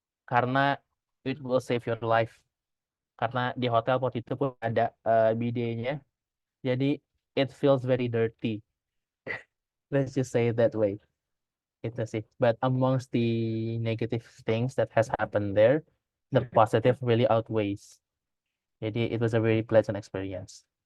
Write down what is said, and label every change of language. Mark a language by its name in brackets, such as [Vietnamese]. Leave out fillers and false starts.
[Indonesian] Karena [English] it will save your life. [Indonesian] Karena di hotel waktu itu pun ada bidetnya. Jadi [English] it feels very dirty. Let's just say it that way. [Indonesian] Itu sih. [English] But amongst the negative things that has happened there, the positive really outweighs. [Indonesian] Jadi [English] it was a very pleasant experience.